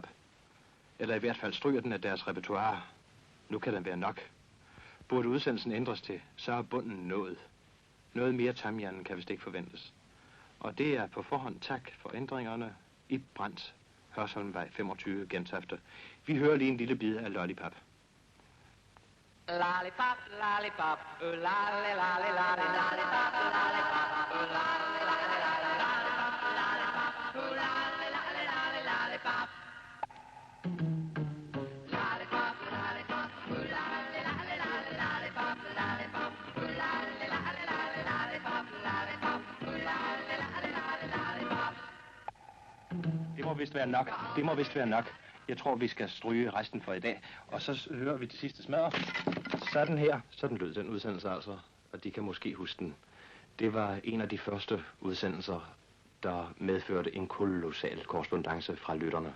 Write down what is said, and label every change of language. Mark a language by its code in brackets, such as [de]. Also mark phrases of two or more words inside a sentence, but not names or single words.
[da] Eller i hvert fald stryger den af deres repertoire. Nu kan den være nok. Burde udsendelsen ændres til, så er bunden nået. Noget mere tamjanen kan vist ikke forventes. Og det er på forhånd tak for ændringerne. Ib Brandt, Hørsholmvej 25, Gentofte. Vi hører lige en lille bid af Lollipop. [en] Lollipop, lollipop, lolly, lolly, lolly, lollipop, lollipop, lolly, lolly, lolly, lollipop, lolly, lolly, lolly, lollipop. Lollipop, lollipop, lolly, lolly, lolly, lollipop, lollipop, lolly, lolly, lolly, lollipop, lollipop, lolly, lolly, lolly, lollipop. [da] Det må vist være nok. Det må vist være nok. Jeg tror, vi skal stryge resten for i dag. Og så hører vi det sidste smadre. Sådan her. Sådan lød den udsendelse altså. Og de kan måske huske den. Det var en af de første udsendelser, der medførte en kolossal korrespondance fra lytterne.